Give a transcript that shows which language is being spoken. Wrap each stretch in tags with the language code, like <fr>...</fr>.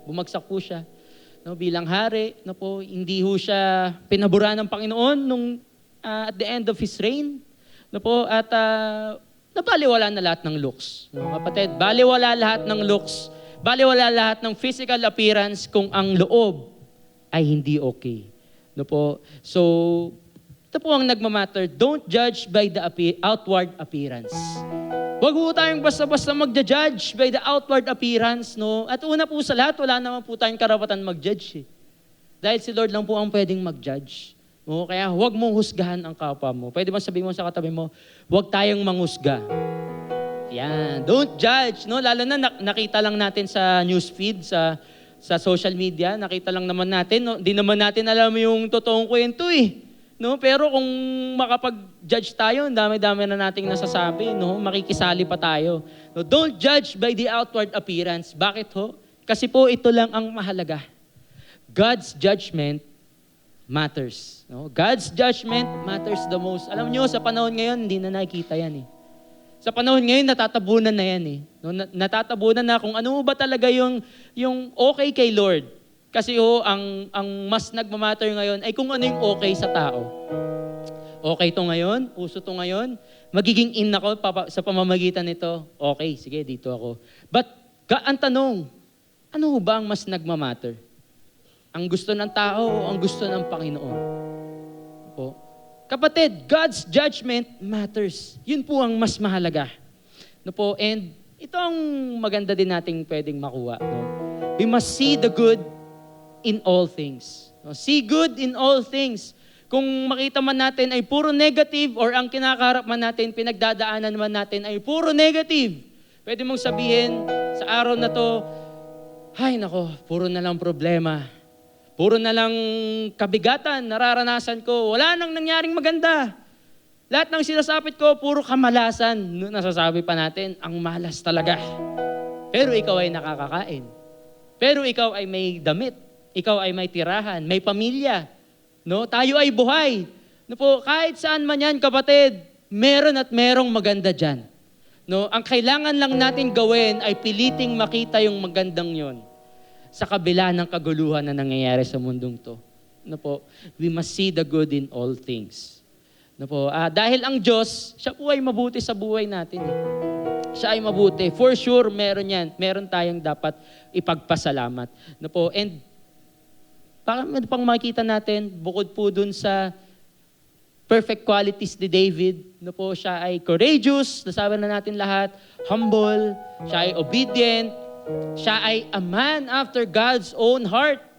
<tl>Bumagsak po siya. No, bilang hari, no po, hindi ho siya pinaboran ng Panginoon nung at the end of his reign. No po, at nabaliwala na lahat ng looks. No, kapatid, baliwala lahat ng looks, baliwala lahat ng physical appearance kung ang loob ay hindi okay. No po, so ito po ang nagmamatter.</tl> <en>Don't judge by the outward appearance.</en> <tl>Huwag po tayong basta-basta magja-judge by the outward appearance, no? At una po sa lahat, wala naman po tayong karapatan mag-judge, eh. Dahil si Lord lang po ang pwedeng mag-judge. No? Kaya huwag mong husgahan ang kapwa mo. Pwede bang sabihin mo sa katabi mo, huwag tayong manghusga. Yan. Don't judge, no? Lalo na nakita lang natin sa newsfeed, sa social media, nakita lang naman natin, no? Di naman natin alam yung totoong kwento, eh. No, pero kung makapag-judge tayo, dami-dami na nating nasasabi, no? Makikisali pa tayo. No, don't judge by the outward appearance. Bakit ho? Kasi po ito lang ang mahalaga.</tl> <en>God's judgment matters. No? God's judgment matters the most.</en> <tl>Alam niyo, sa panahon ngayon, hindi na nakikita yan, eh. Sa panahon ngayon, natatabunan na yan, eh. No, natatabunan na kung ano ba talaga yung okay kay Lord. Kasi ang mas nagmamatter ngayon ay kung ano yung okay sa tao. Okay to ngayon, uso to ngayon, magiging in ako sa pamamagitan nito. Okay, sige, dito ako. But ang tanong, ano ba ang mas nagmamatter? Ang gusto ng tao o ang gusto ng Panginoon? Po. Kapatid, God's judgment matters. Yun po ang mas mahalaga. No po, and Ito ang maganda din nating pwedeng makuha. No?</tl> <en>We must see the good in all things.</en> <tl>No? See good in all things. Kung makita man natin ay puro negative or ang kinakaharap man natin, pinagdadaanan man natin ay puro negative, pwede mong sabihin sa araw na to, ay nako, puro na lang problema. Puro na lang kabigatan, nararanasan ko. Wala nang nangyaring maganda. Lahat ng sinasapit ko, puro kamalasan. Nasasabi pa natin, ang malas talaga. Pero ikaw ay nakakakain. Pero ikaw ay may damit. Ikaw ay may tirahan, may pamilya. No, tayo ay buhay. No po, kahit saan man yan, kapatid, meron at merong maganda diyan. No, ang kailangan lang natin gawin ay piliting makita yung magandang 'yon sa kabila ng kaguluhan na nangyayari sa mundong 'to.</tl> <en>No po, we must see the good in all things.</en> <tl>No po, dahil ang Diyos, siya po ay mabuti sa buhay natin. Siya ay mabuti. For sure, meron yan. Meron tayong dapat ipagpasalamat. No po, and pang makikita natin, bukod po dun sa perfect qualities ni David, no po, siya ay courageous, nasabi na natin lahat, humble, siya ay obedient, siya ay a man after God's own heart.</tl>